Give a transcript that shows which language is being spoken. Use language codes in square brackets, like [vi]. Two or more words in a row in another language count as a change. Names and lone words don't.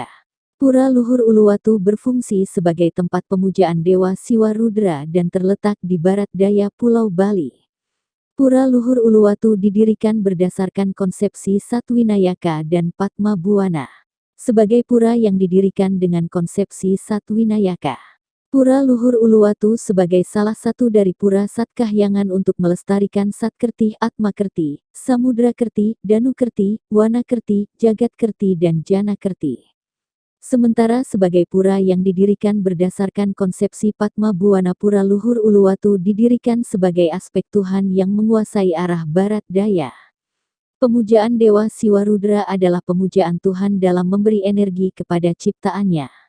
[id] Pura Luhur Uluwatu berfungsi sebagai tempat pemujaan Dewa Siwa Rudra dan terletak di barat daya Pulau Bali. Pura Luhur Uluwatu didirikan berdasarkan konsepsi Satwinayaka dan Padma Buwana. Sebagai pura yang didirikan dengan konsepsi Satwinayaka. Pura Luhur Uluwatu sebagai salah satu dari Pura Satkahyangan untuk melestarikan Satkerti, Atmakerti, Samudrakerti, Danukerti, Wanakerti, Jagatkerti dan Janakerti. Sementara sebagai pura yang didirikan berdasarkan konsepsi Padma Buwana, Pura Luhur Uluwatu didirikan sebagai aspek Tuhan yang menguasai arah barat daya. Pemujaan Dewa Siwa Rudra adalah pemujaan Tuhan dalam memberi energi kepada ciptaannya.